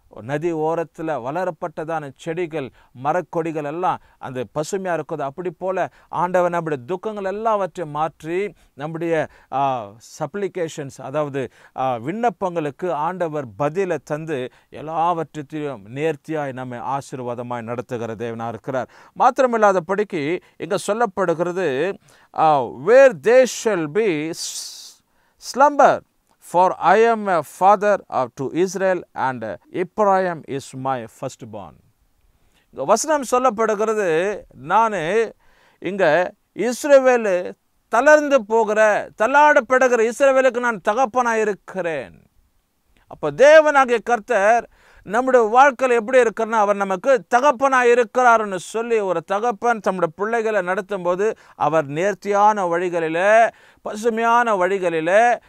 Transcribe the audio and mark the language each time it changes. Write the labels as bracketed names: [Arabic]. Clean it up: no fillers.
[Tamil] நதி ஓரத்தில் வளரப்பட்டதான செடிகள், மரக்கொடிகள் எல்லாம் அந்த பசுமையாக இருக்குது, அப்படி போல் ஆண்டவர் நம்முடைய துக்கங்கள் எல்லாவற்றையும் மாற்றி நம்முடைய சப்ளிகேஷன்ஸ், அதாவது விண்ணப்பங்களுக்கு ஆண்டவர் பதிலை தந்து எல்லாவற்றையும் நேர்த்தியாய் நம்மை ஆசீர்வாதமாய் நடத்துகிற தேவனாக இருக்கிறார். மாத்திரமில்லாதபடிக்கு இங்கே சொல்லப்படுகிறது, [English] where they shall be slumber, for I am a father to Israel and Ephraim is my firstborn. [Tamil] இந்த வசனம் சொல்லப்படுகிறது, நான் இங்கே இஸ்ரவேல் தளர்ந்து போகிற, தள்ளாடப்படுகிற இஸ்ரவேலுக்கு நான் தகப்பனாக இருக்கிறேன். அப்போ தேவனாகிய கர்த்தர் நம்முடைய வாழ்க்கையில் எப்படி இருக்கிறன்னா, அவர் நமக்கு தகப்பனாக இருக்கிறாருன்னு சொல்லி, ஒரு தகப்பன் தம்முடைய பிள்ளைகளை நடத்தும் போது அவர் நேர்த்தியான வழிகளில், பசுமையான வழிகளில்,